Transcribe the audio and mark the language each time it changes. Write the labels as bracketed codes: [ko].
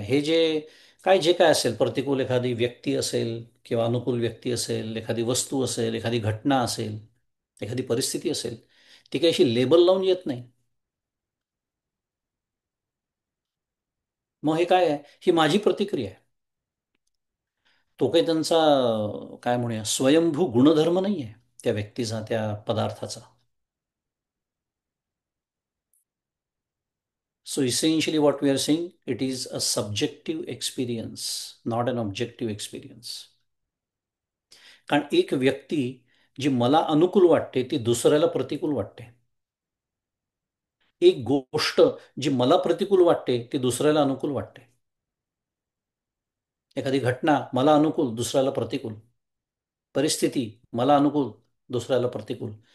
[mr] हे जे काय असेल, प्रतिकूल एखादी व्यक्ती असेल किंवा अनुकूल व्यक्ती असेल, एखादी वस्तू असेल, एखादी घटना असेल, एखादी परिस्थिती असेल, ती काही अशी लेबल लावून येत नाही. मग हे काय आहे? ही माझी प्रतिक्रिया आहे. तो काही त्यांचा काय म्हणूया स्वयंभू गुणधर्म नाही आहे त्या व्यक्तीचा, त्या पदार्थाचा. [en] So essentially what we are saying, it is a subjective experience, not an objective experience. [mr] कारण एक व्यक्ती जी मला अनुकूल वाटते ती दुसऱ्याला प्रतिकूल वाटते. एक गोष्ट जी मला प्रतिकूल वाटते ती दुसऱ्याला अनुकूल वाटते. एखादी घटना मला अनुकूल, दुसऱ्याला प्रतिकूल. परिस्थिती मला अनुकूल, दुसऱ्याला प्रतिकूल.